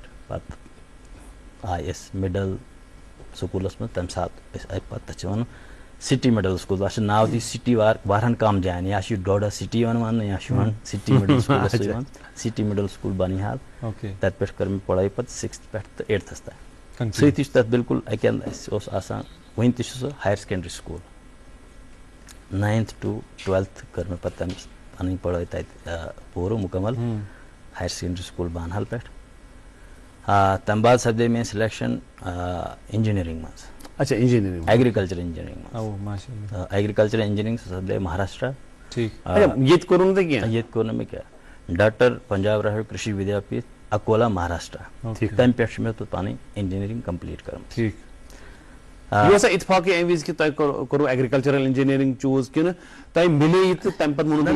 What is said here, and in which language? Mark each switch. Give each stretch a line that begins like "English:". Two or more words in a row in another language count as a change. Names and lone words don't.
Kashmiri: پتہٕ آیہِ أسۍ مڈل سکوٗلس منٛز، تمہِ ساتہٕ أسۍ آیہِ پتہٕ تتھ چھِ ونان سٹی مڈل سکوٗل، تتھ چھُ ناو تہِ سٹی واریاہن کم جاین، یا چھُ ڈوڈا سٹی یِوان وننہٕ، یا چھُ یِوان سٹی مڈل سکوٗلس یِوان سٹی مڈل سکوٗل بانیحال۔ تتہِ پٮ۪ٹھ کٔر مےٚ پڑھٲے پتہٕ 6th پٮ۪ٹھ تہٕ 8th تام۔ سۭتی چھُ تتھ بالکل اکہِ اندٕ اَسہِ اوس آسان، وُنہِ تہِ چھُ سُہ
English: higher secondary school. 9th to 12th
Kashmiri: کٔر مےٚ پتہٕ تٔمِس پنٕنۍ پڑھٲے تتہِ پوٗرٕ مُکمل ہایر سیکنڈری سکوٗل بانہال پٮ۪ٹھ۔ تمہِ بعد سپدے میٛٲنۍ سلیکشن انجینئرنگ منٛز۔ اچھا، انجینئرنگ،
English: agriculture engineering
Kashmiri: منٛز۔
English: agriculture engineering
Kashmiri: سپدے مہاراشٹرا۔ ییٚتہِ کوٚروٕ نہٕ تۄہہِ کینٛہہ؟ ییٚتہِ کوٚر نہٕ مےٚ کینٛہہ۔ ڈاکٹر پنجاب راہل کرشی ودیا پیٖٹھ اکولا مہاراشٹرا، تمہِ پٮ۪ٹھ چھُ مےٚ توٚت پنٕنۍ انجینئرنگ کمپلیٖٹ کٔرمٕژ۔ یہ اوسا اتفاقی امہِ وِزِ کہِ تۄہہِ کوٚروٕ
English: agricultural engineering
Kashmiri: چوٗز، کِنہٕ تۄہہِ مِلے یہِ تہٕ تمہِ پتہٕ ووٚنوٕ